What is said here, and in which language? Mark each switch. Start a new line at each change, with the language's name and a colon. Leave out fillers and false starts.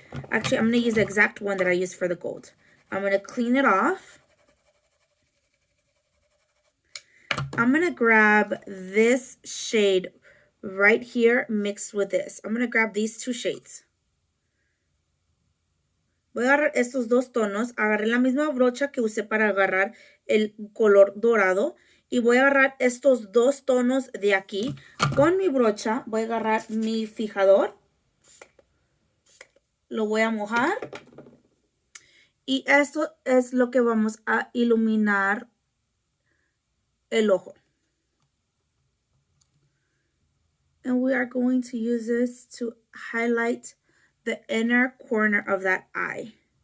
English: Actually, I'm going to use the exact one that I used for the gold. I'm going to clean it off. I'm going to grab this shade right here mixed with this. I'm going to grab these two shades.
Spanish: Voy a agarrar estos dos tonos. Agarré la misma brocha que usé para agarrar el color dorado. Y voy a agarrar estos dos tonos de aquí. Con mi brocha voy a agarrar mi fijador. Lo voy a mojar. Y esto es lo que vamos a iluminar el ojo.
English: And we are going to use this to highlight the inner corner of that eye.